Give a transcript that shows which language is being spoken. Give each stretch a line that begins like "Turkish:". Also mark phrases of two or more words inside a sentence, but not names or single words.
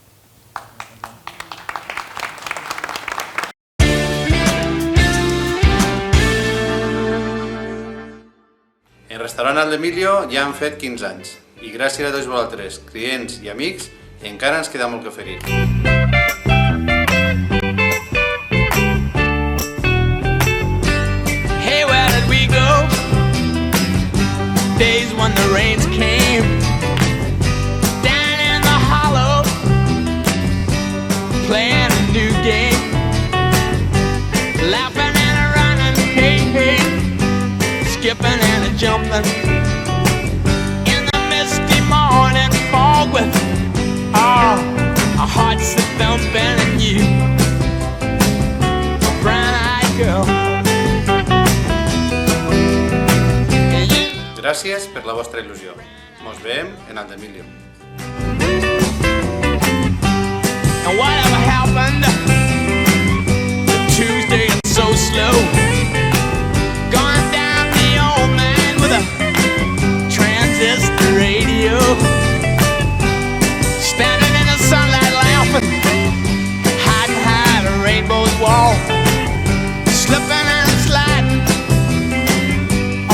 Catalan: En Restaurant Aldemilio ja han fet 15 anys i gràcies a tots vosaltres, clients i amics, encara ens queda molt que oferir.
English: Hey, where did we go? Days when the rains came down in the hollow, playing a new game, laughing and a running, hey, hey, skipping and a jumping in the misty morning fog with our hearts that thumping and you, a brown-eyed girl.
Catalan: Gràcies per la vostra il·lusió. Mos veiem en Aldemilio.
English: And whatever happened to Tuesday and so slow, going down the old man with a transistor radio, standing in the sunlight laughing, hiding behind a rainbow's wall, slipping and sliding